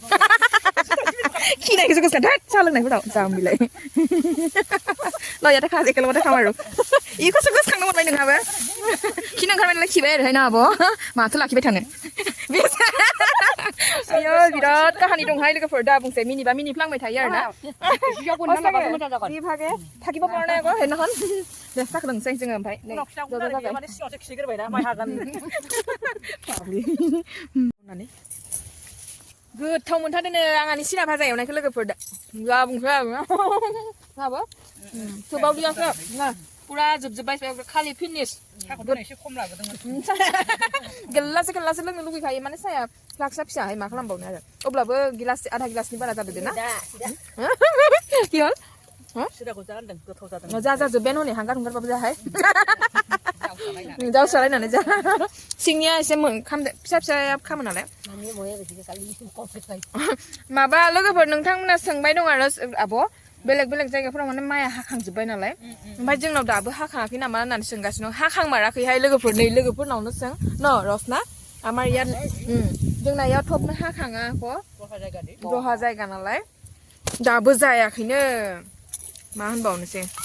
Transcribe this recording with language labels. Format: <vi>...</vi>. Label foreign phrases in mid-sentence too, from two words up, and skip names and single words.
<brx>खिनायखौसो गोसोखां थोद साहा लोंनायफोराव जाम्बिलाय लयाथ' खाजेखौल'बाथाय खामारो इखौसो गोसोखांनो मोनबाय नोंहाबो खिनो ओंखारबाय नालाय खिबाय आरो ना आब' माथो लाखिबाय थानो आयो बिराद काहानि दंहाय लोगोफोर दा बुंसै मिनिबा मिनिफ्लांबाय थायो आरो ना बिभागे थाकिब</brx> <as>পৰা নাই আকৌ সেইদিনাখন</as> <brx>दे साहा लोंसै जोङो ओमफ्राय नै माने सिगाङावसो खिग्रोबायना माइ हागोन गोथाव मोनथारदोंनो आंहानि सिरा भाजा एवनायखौ लोगोफोर दा जा बुंसै माबा थोबावदियासो पुरा जोबजोब्बाय खालि फिनिश साखौथ' एसे खम लाबोदोंमोन गिलासो लोंनो लुगैखायो माने साया फ्लाक्सा फिसाहाय मा खालामबावनो आरो अब्लाबो गिलास आधा गिलासनि बारा जादों ना</brx> <as>কি হল</as> <brx>सिराखौ जा होनदों गोथाव जादों जा जोब्बायानो हनै हांगारबाबो जाहाय जाव सालायनानै जा सिंनिया एसे फिसा फिसा खामो नालाय माने मोया बेसे खालि कमप्लिट फाइ माबा लोगोफोर नोंथांमोना सोंबाय दं आरो आब' बेलेग जायगाफोराव माने माइया हाखांजोब्बाय नालाय ओमफ्राय जोंनाव दाबो हाखाङाखै नामा होननानै सोंगासिनो हाखांमाराखैहाय लोगोफोर नै लोगोफोरनावनो सों न रसना आमार इया जोंना इयाव थबनो हाखाङा दहा जायगा नालाय दाबो जायाखैनो मा होनबावनोसै</brx>